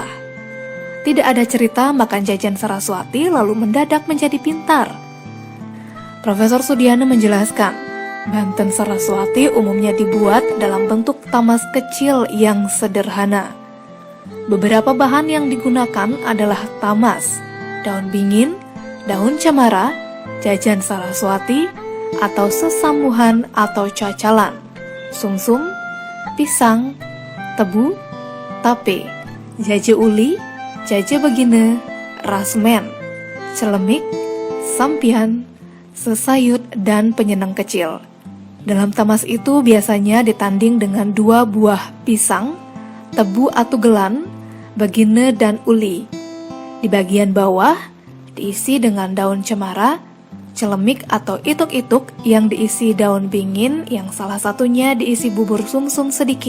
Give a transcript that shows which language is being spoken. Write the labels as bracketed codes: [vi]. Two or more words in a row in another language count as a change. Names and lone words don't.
[id] Tidak ada cerita makan jajan Saraswati lalu mendadak menjadi pintar. Profesor Sudiana menjelaskan, Banten Saraswati umumnya dibuat dalam bentuk tamas kecil yang sederhana. Beberapa bahan yang digunakan adalah tamas, daun bingin, daun cemara, jajan Saraswati, atau sesambuhan atau cacalan, sumsum, pisang, tebu, tape, jaje uli, jaje begine, rasmen, celemik, sampian, sesayut, dan penyenang kecil. Dalam tamas itu biasanya ditanding dengan 2 buah pisang, tebu atau gelan, begine, dan uli. Di bagian bawah diisi dengan daun cemara, celemik atau ituk-ituk yang diisi daun bingin yang salah satunya diisi bubur sumsum sedikit.